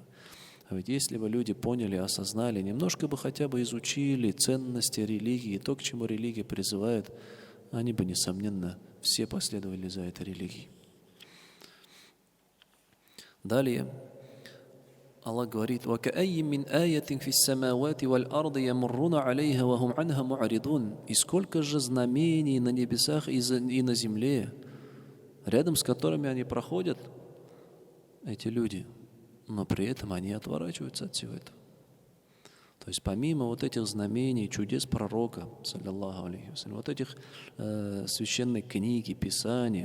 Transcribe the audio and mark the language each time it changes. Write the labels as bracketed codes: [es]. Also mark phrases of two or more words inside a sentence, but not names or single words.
[ru] А ведь если бы люди поняли, осознали, немножко бы хотя бы изучили ценности религии, то, к чему религия призывает, они бы, несомненно, все последовали за этой религией. Далее Аллах говорит: [ar] «وكأين من آية في السماوات والأرض يمرون عليها وهم عنها معرضون». [ru] И сколько же знамений на небесах и на земле, рядом с которыми они проходят, эти люди, но при этом они отворачиваются от всего этого. То есть помимо вот этих знамений, чудес пророка, [ar] صلى الله عليه وسلم, [ru] вот этих священной книги, писания,